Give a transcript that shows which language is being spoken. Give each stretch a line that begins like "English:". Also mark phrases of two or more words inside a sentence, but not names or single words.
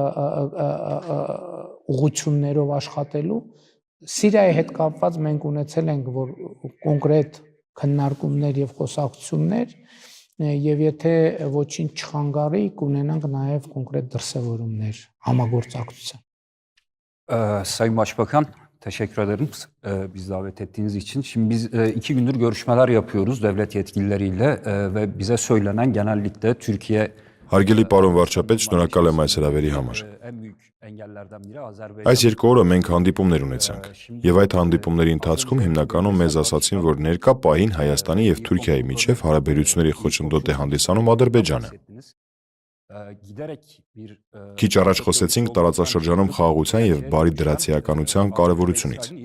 Armenian: ուղղություններով աշխատելու Սիրիայի հետ կապված մենք ունեցել ենք որ կոնկրետ քննարկումներ եւ խոսակցություններ եւ եթե ոչինչ չխանգարի կունենանք նաեւ կոնկրետ դրսևորումներ համագործակցության.
Turkish: Sayın Başbakan, teşekkür ederim bizi davet ettiğiniz için. Şimdi biz 2 gündür görüşmeler yapıyoruz devlet yetkilileriyle ve bize söylenen genellikle Türkiye
Armenian: Հարգելի պարոն վարչապետ, շնորհակալ եմ այս հրավերի համար։ Այս 2 օրը մենք հանդիպումներ ունեցանք, եւ այդ հանդիպումների ընթացքում հիմնականում մեզ ասացին, որ ներկա պահին Հայաստանի եւ Թուրքիայի միջեւ հարաբերությունների խոչընդոտ է հանդիսանում Ադրբեջանը։ Քիչ առաջ խոսեցինք տարածաշրջանում խաղաղության եւ բարի դրացիականության կարեւորությունից։